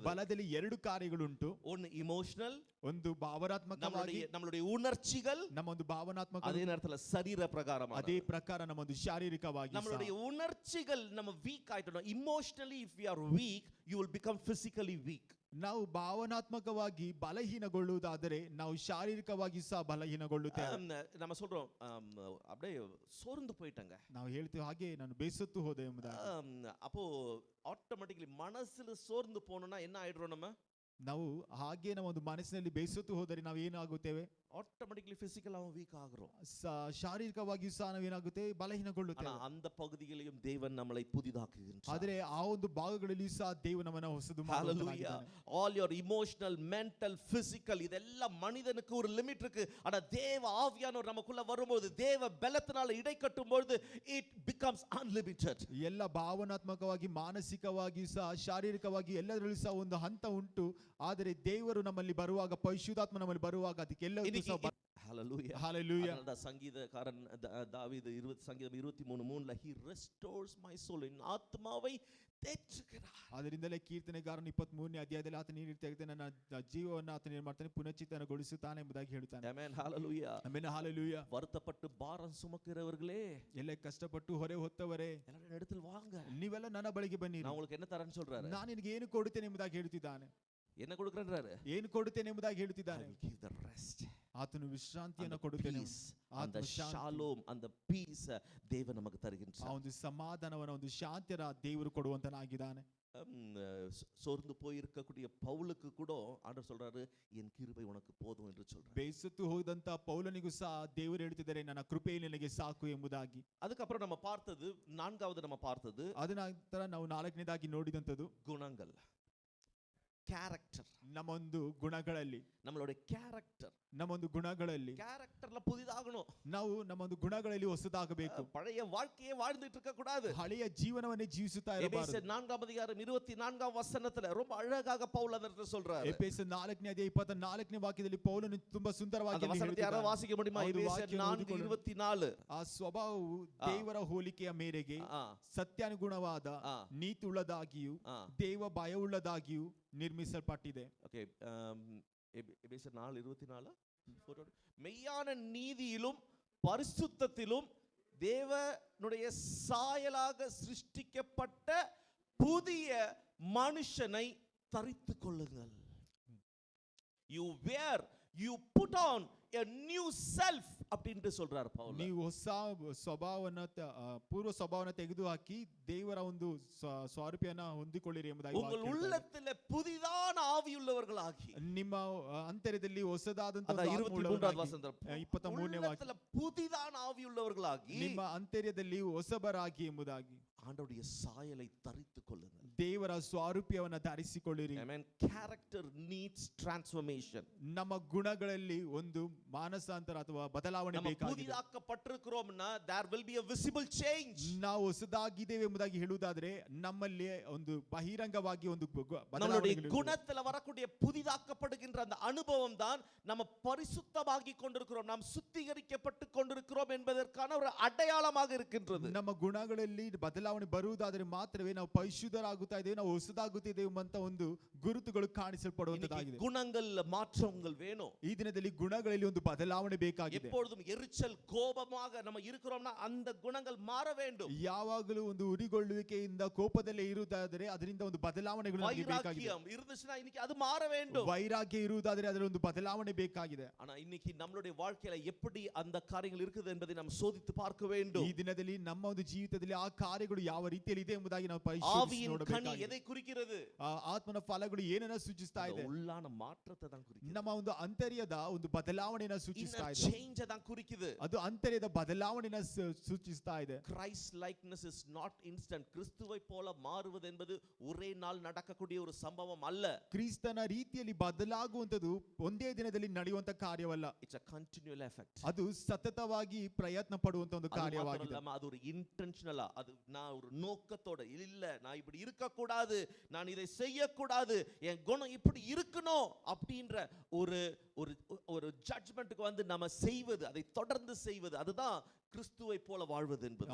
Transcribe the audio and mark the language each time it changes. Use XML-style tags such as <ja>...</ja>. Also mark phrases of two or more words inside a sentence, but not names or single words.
<kn>ಬಲದಲ್ಲಿ ಎರಡು ಕಾರ್ಯಗಳುಂಟು.</kn> <ta>ஒன்னு இமோஷனல்,</ta> <kn>ಒಂದು ಭಾವನಾತ್ಮಕವಾಗಿ,</kn> <ta>நம்மளுடைய உணர்ச்சிகள்,</ta> <kn>ನಮ್ಮ ಒಂದು ಭಾವನಾತ್ಮಕ,</kn> <ta>அதே நேரத்துல சரீர பிரகாரமான.</ta> <kn>ಅದೇ ಪ್ರಕಾರ ನಮ್ಮ ಒಂದು ಶಾರೀರಿಕವಾಗಿ</kn> <ta>நம்மளுடைய உணர்ச்சிகள் நம்ம வீக் ஆயிட்டோம்.</ta> <en>emotionally if we are weak you will become physically weak.</en> <kn>ನಾವು ಭಾವನಾತ್ಮಕವಾಗಿ ಬಲಹೀನಗೊಳ್ಳುವುದಾದರೆ ನಾವು ಶಾರೀರಿಕವಾಗಿ ಸಹ ಬಲಹೀನಗೊಳ್ಳುತ್ತೇವೆ.</kn> <ta>நம்ம சொல்றோம் அப்படியே சோர்ந்து போயிட்டங்க.</ta> <kn>ನಾವು ಹೇಳ್ತೀವಿ ಹಾಗೆ ನಾನು ಬೇಸತ್ತು ಹೋದೆ ಎಂಬುದಾಗಿ.</kn> <ta>அப்போ ஆட்டோமேட்டிக்கலி மனசுல சோர்ந்து போனோம்னா என்ன ஆயிடுறோம்? நம்ம</ta> <kn>ನಾವು ಹಾಗೆ ನಮ್ಮ ಒಂದು ಮನಸ್ಸಿನಲ್ಲಿ ಬೇಸತ್ತು ಹೋದರೆ ನಾವು ಏನಾಗುತ್ತೇವೆ?</kn> <ta>ஆட்டோமேட்டிக்கலி பிசிக்கலாவும் வீக் ஆகுறோம்.</ta> <kn>ಶಾರೀರಿಕವಾಗಿ ಸಹ ನಾವೇನಾಗುತ್ತೇವೆ? ಬಲಹೀನಗೊಳ್ಳುತ್ತೇವೆ.</kn> <ta>அந்த பகுதிகளிலும் தேவன் நம்மளை புதிதாக்குகின்றார்.</ta> <kn>ಆದರೆ ಆ ಒಂದು ಭಾಗಗಳಲ್ಲಿ ಸಹ ದೇವರು ನಮ್ಮನ್ನು ಹೊಸದು</kn> <en>Hallelujah. All your emotional, mental, physical</en> <ta>இதெல்லாம் மனிதனுக்கு ஒரு லிமிட் இருக்கு. ஆனா தேவ ஆவியானவர் நமக்குள்ள வரும்போது, தேவ பலத்தினால இடை கட்டும்போது</ta> <en>it becomes unlimited.</en> <kn>ಎಲ್ಲ ಭಾವನಾತ್ಮಕವಾಗಿ, ಮಾನಸಿಕವಾಗಿ ಸಹ, ಶಾರೀರಿಕವಾಗಿ ಎಲ್ಲದರಲ್ಲೂ ಸಹ ಒಂದು ಹಂತ ಉಂಟು. ಆದರೆ ದೇವರು ನಮ್ಮಲ್ಲಿ ಬರುವಾಗ, ಪರಿಶುದ್ಧಾತ್ಮ ನಮ್ಮಲ್ಲಿ ಬರುವಾಗ ಅದಕ್ಕೆಲ್ಲವೂ ಸಹ Hallelujah. Hallelujah.</kn> <ta>அதனால தான் சங்கீதக்காரன் தாவீது சங்கீதம் 23:3</ta> <en>he restores my soul,</en> <ta>என் ஆத்மாவை தேற்றுகிறார்.</ta> <kn>ಅದರಿಂದಲೇ ಕೀರ್ತನೆಗಾರನು 23ನೇ ಅಧ್ಯಾಯದಲ್ಲಿ ಆತನು ಈ ರೀತಿಯಾಗಿ ನನ್ನ ಜೀವವನ್ನು ಆತನು ಏನು ಮಾಡ್ತಾನೆ? ಪುನಶ್ಚೇತನಗೊಳಿಸುತ್ತಾನೆ ಎಂಬುದಾಗಿ ಹೇಳ್ತಾನೆ. Amen. Hallelujah. ಆಮೆನ್. Hallelujah.</kn> <ta>வருத்தப்பட்டு பாரம் சுமக்கிறவர்களே,</ta> <kn>ಎಲ್ಲ ಕಷ್ಟಪಟ್ಟು ಹೊರೆ ಹೊತ್ತವರೇ,</kn> <ta>எல்லாரும் இடத்தில் வாங்க,</ta> <kn>ನೀವೆಲ್ಲ ನನ್ನ ಬಳಿಗೆ ಬನ್ನಿ,</kn> <ta>நான் உங்களுக்கு என்ன தரேன்னு சொல்றாரு.</ta> <kn>ನಾನು ನಿನಗೆ ಏನು ಕೊಡುತ್ತೇನೆ ಎಂಬುದಾಗಿ ಹೇಳ್ತಿದ್ದಾನೆ.</kn> <ta>என்ன கொடுக்கறேன்றாரு?</ta> <kn>ಏನು ಕೊಡುತ್ತೇನೆ ಎಂಬುದಾಗಿ ಹೇಳ್ತಿದ್ದಾನೆ.</kn> <en>I will give the rest.</en> <kn>ಆತನು ವಿಶ್ರಾಂತಿಯನ್ನು ಕೊಡುತ್ತೇನೆ.</kn> <ta>அந்த ஷாலோம், அந்த பீஸ் தேவன் நமக்கு</ta> <kn>ಆ</kn> <ta>தருகின்றார்.</ta> <kn>ಒಂದು ಸಮಾಧಾನವನ್ನ, ಒಂದು ಶಾಂತಿಯ ದೇವರು ಕೊಡುವಂತನಾಗಿದ್ದಾನೆ.</kn> <ta>சோர்ந்து போயிருக்கக்கூடிய பவுலுக்கு கூட ஆண்டவர் சொல்றாரு, என் கிருபை உனக்கு போதும் என்று சொல்றாரு.</ta> <kn>ಬೇಸತ್ತು ಹೋದಂತ ಪೌಲನಿಗೂ ಸಹ ದೇವರು ಹೇಳ್ತಿದ್ದಾರೆ, ನನ್ನ ಕೃಪೆ ನಿನಗೆ ಸಾಕು ಎಂಬುದಾಗಿ.</kn> <ta>அதுக்கப்புறம் நம்ம பார்த்தது, நான்காவது நம்ம பார்த்தது,</ta> <kn>ಅದ ನಂತರ ನಾವು 4ನೇದಾಗಿ ನೋಡಿದಂತದ್ದು</kn> <ta>குணங்கள், கேரக்டர்.</ta> <kn>ನಮ್ಮ ಒಂದು ಗುಣಗಳಲ್ಲಿ,</kn> <ta>நம்மளுடைய கேரக்டர்,</ta> <kn>ನಮ್ಮ ಒಂದು ಗುಣಗಳಲ್ಲಿ</kn> <ta>கேரக்டர்ல புதிதாகணும்.</ta> <kn>ನಾವು ನಮ್ಮ ಒಂದು ಗುಣಗಳಲ್ಲಿ ಹೊಸದಾಗಬೇಕು.</kn> <ta>பழைய வாழ்க்கையே வாழ்ந்துட்டு இருக்க கூடாது.</ta> <kn>ಹಳೆಯ ಜೀವನವನ್ನೇ ಜೀವಿಸುತ್ತಾ ಇರಬಾರದು.</kn> <ta>எபேசியர் 4ஆம் அதிகாரம் 24ஆம் வசனத்துல ரொம்ப அழகாக பவுல் ಅದನ್ನ சொல்றாரு.</ta> <kn>ಎಫೆಸರ್ 4ನೇ ಅಧ್ಯಾಯ 24ನೇ ವಾಕ್ಯದಲ್ಲಿ ಪೌಲನು ತುಂಬಾ ಸುಂದರವಾಗಿ</kn> <ta>அந்த வசனத்தை யாரோ வாசிக்க முடியுமா? எபேசியர் 4:24.</ta> <kn>ಆ ಸ್ವಭಾವವು ದೇವರ ಹೋಲಿಕೆಯ ಮೇರೆಗೆ ಸತ್ಯಾನುಗುಣವಾದ, ನೀತಿಯುಳ್ಳದಾಗಿಯೂ ದೇವ ಭಯವುಳ್ಳದಾಗಿಯೂ ನಿರ್ಮಿಸಲ್ಪಟ್ಟಿದೆ.</kn> <ta>ஓகே, எபேசியர் 4:24. மெய்யான நீதியிலும் பரிசுத்தத்திலும் தேவனுடைய சாயலாக சிருஷ்டிக்கப்பட்ட புதிய மனுஷனை தரித்துக் கொள்ளுங்கள்.</ta> <en>You wear, you put on a new self</en> <ta>அப்படினு சொல்றார் பவுல்.</ta> <kn>ನೀವು ಹೊಸ ಸ್ವಭಾವವನ್ನು, ಪೂರ್ವ ಸ್ವಭಾವವನ್ನು ತೆಗೆದುಹಾಕಿ ದೇವರ ಒಂದು ಸ್ವರೂಪವನ್ನು ಹೊಂದಿಕೊಳ್ಳಿರಿ ಎಂಬುದಾಗಿ</kn> <ta>உங்கள் உள்ளத்திலே புதிதான ஆவியுள்ளவர்களாகி,</ta> <kn>ನಿಮ್ಮ ಅಂತರ್ಯದಲ್ಲಿ ಹೊಸದಾದಂತ</kn> <ta>23வது வசனம்,</ta> <kn>23ನೇ ವಾಕ್ಯ,</kn> <ta>புதிதான ஆவியுள்ளவர்களாகி</ta> <kn>ನಿಮ್ಮ ಅಂತರ್ಯದಲ್ಲಿ ಹೊಸಬರಾಗಿ ಎಂಬುದಾಗಿ</kn> <ta>ஆண்டவருடைய சாயலை தரித்துக் கொள்ளுங்கள்.</ta> <kn>ದೇವರ ಸ್ವರೂಪವನ್ನು ಧರಿಸಿಕೊಳ್ಳಿರಿ.</kn> <en>Amen. Character needs transformation.</en> <kn>ನಮ್ಮ ಗುಣಗಳಲ್ಲಿ ಒಂದು ಮಾನಸಾಂತರ ಅಥವಾ ಬದಲಾವಣೆ ಬೇಕಾಗಿದೆ.</kn> <ta>புதிதாக்கப்பட்டிருக்கிறோம்னா</ta> <en>there will be a visible change.</en> <kn>ನಾವು ಹೊಸದಾಗಿದ್ದೇವೆ ಎಂಬುದಾಗಿ ಹೇಳುವುದಾದರೆ ನಮ್ಮಲ್ಲಿ ಒಂದು ಬಹಿರಂಗವಾಗಿ ಒಂದು</kn> <ta>நம்மளுடைய குணத்துல வரக்கூடிய புதிதாக்கப்படுகின்ற அந்த அனுபவம் தான் நம்ம பரிசுத்தமாகி கொண்டிருக்கிறோம், நாம் சுத்திகரிக்கப்பட்டு கொண்டிருக்கிறோம் என்பதற்கான ஒரு அடையாளமாக இருக்கின்றது.</ta> <kn>ನಮ್ಮ ಗುಣಗಳಲ್ಲಿ ಬದಲಾವಣೆ ಬರುವುದಾದರೆ ಮಾತ್ರವೇ ನಾವು ಪರಿಶುದ್ಧರಾಗುತ್ತಾ ಇದ್ದೇವೆ, ನಾವು ಹೊಸದಾಗುತ್ತಿದ್ದೇವೆ ಅಂತ ಒಂದು ಗುರುತುಗಳು ಕಾಣಿಸಲ್ಪಡುವಂತದ್ದಾಗಿದೆ.</kn> <ta>குணங்கள் மாற்றங்கள் வேணும்.</ta> <kn>ಈ ದಿನದಲ್ಲಿ ಗುಣಗಳಲ್ಲಿ ಒಂದು ಬದಲಾವಣೆ ಬೇಕಾಗಿದೆ.</kn> <ta>எப்பொழுதும் எரிச்சல், கோபமாக நம்ம இருக்கிறோம்னா அந்த குணங்கள் மாற வேண்டும்.</ta> <kn>ಯಾವಾಗಲೂ ಒಂದು ಉರಿಗೊಳ್ಳುವಿಕೆಯಿಂದ ಕೋಪದಲ್ಲೇ ಇರುವುದಾದರೆ ಅದರಿಂದ ಒಂದು ಬದಲಾವಣೆಗಳು ನಮಗೆ ಬೇಕಾಗಿದೆ.</kn> <ta>வைராக்கியம் இருந்துச்சுனா இன்னைக்கு அது மாற வேண்டும்.</ta> <kn>ವೈರಾಗ್ಯ ಇರುವುದಾದರೆ ಅದರ ಒಂದು ಬದಲಾವಣೆ ಬೇಕಾಗಿದೆ.</kn> <ta>ஆனா இன்னைக்கு நம்மளுடைய வாழ்க்கையில எப்படி அந்த காரியங்கள் இருக்குது என்பதை நாம் சோதித்து பார்க்க வேண்டும்.</ta> <kn>ಈ ದಿನದಲ್ಲಿ ನಮ್ಮ ಒಂದು ಜೀವಿತದಲ್ಲಿ ಆ ಕಾರ್ಯಗಳು ಫಲಗಳು ಯಾವ ರೀತಿಯಲ್ಲಿ ಇದೆ ಎಂಬುದಾಗಿ ನಾವು ಪರಿಶೀಲಿಸಿ</kn> <ta>ஆவியின் கனி</ta> <kn>ನೋಡಬೇಕಾಗಿದೆ.</kn> <ta>எதை குறிக்கிறது?</ta> <kn>ಆ ಆತ್ಮನ ಫಲಗಳು ಏನನ್ನ ಸೂಚಿಸ್ತಾ</kn> <ta>அந்த</ta> <kn>ಇದೆ?</kn> <ta>உள்ளான மாற்றத்தை தான் குறிக்குது.</ta> <kn>ನಮ್ಮ ಒಂದು ಅಂತರ್ಯದ ಒಂದು ಬದಲಾವಣೆಯನ್ನ ಸೂಚಿಸ್ತಾ</kn> <en>inner</en> <kn>ಇದೆ.</kn> <ta>change தான் குறிக்குது.</ta> <kn>ಅದು ಅಂತರ್ಯದ ಬದಲಾವಣೆಯನ್ನ ಸೂಚಿಸ್ತಾ ಇದೆ.</kn> <en>Christ likeness is not instant.</en> <ta>கிறிஸ்துவை போல மாறுவது என்பது ஒரே நாள் நடக்கக்கூடிய ஒரு சம்பவம் அல்ல.</ta> <kn>ಕ್ರಿಸ್ತನ ರೀತಿಯಲ್ಲಿ ಬದಲಾಗುವಂತದ್ದು ಒಂದೇ ದಿನದಲ್ಲಿ ನಡೆಯುವಂತ ಕಾರ್ಯವಲ್ಲ.</kn> <en>It's a continual effect.</en> <kn>ಅದು ಸತತವಾಗಿ ಪ್ರಯತ್ನ ಪಡುವಂತ ಒಂದು</kn> <ta>அது மாத்திரம்</ta> <kn>ಕಾರ್ಯವಾಗಿದೆ.</kn> <ta>இல்லாம அது ஒரு இன்டென்ஷனலா, அது நான் ஒரு நோக்கத்தோட இல்ல நான் இப்படி இருக்க கூடாது, நான் இதை செய்ய கூடாது, என் குணம் இப்படி இருக்கணும் அப்படின்ற ஒரு ஒரு ஒரு ஜட்ஜ்மென்ட்க்கு வந்து நாம செய்வது, அதை தொடர்ந்து செய்வது, அதுதான் கிறிஸ்துவை போல வாழ்வது என்பது.</ta>